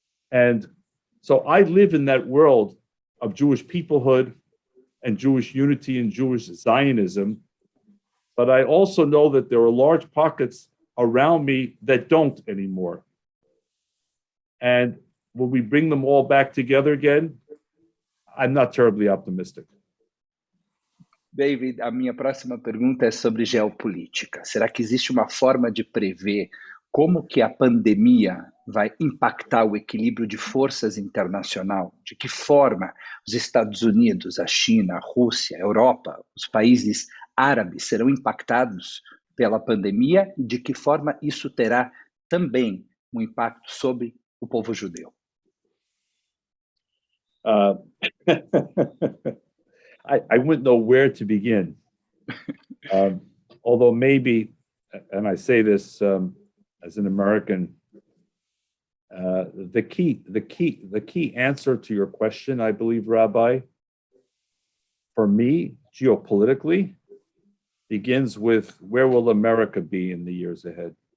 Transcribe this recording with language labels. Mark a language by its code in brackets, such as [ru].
[en] And so I live in that world of Jewish peoplehood and Jewish unity and Jewish Zionism. But I also know that there are large pockets around me that don't anymore. And will we bring them all back together again? I'm not terribly optimistic. [pt] David, a minha próxima pergunta é sobre geopolítica. Será que existe uma forma de prever como que a pandemia vai impactar o equilíbrio de forças internacional? De que forma os Estados Unidos, a China, a Rússia, a Europa, os países árabes serão impactados pela pandemia e de que forma isso terá também um impacto sobre o povo judeu? [en] I wouldn't know where to begin. Although maybe, and I say this as an American, the key answer to your question, I believe, Rabbi, for me, geopolitically, begins with where will America be in the years ahead?